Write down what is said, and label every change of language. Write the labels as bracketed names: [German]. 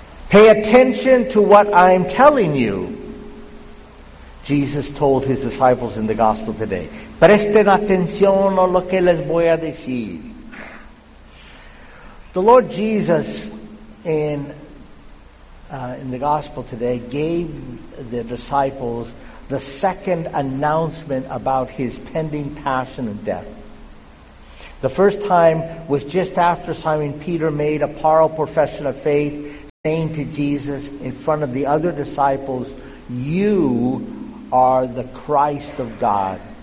[English] Pay attention to what I'm telling you, Jesus told his disciples in the gospel today. [Spanish] Presten atención a lo que les voy a decir. [English] The Lord Jesus in the gospel today gave the disciples the second announcement about his pending passion and death. The first time was just after Simon Peter made a parallel profession of faith, saying to Jesus in front of the other disciples, "You are the Christ of God."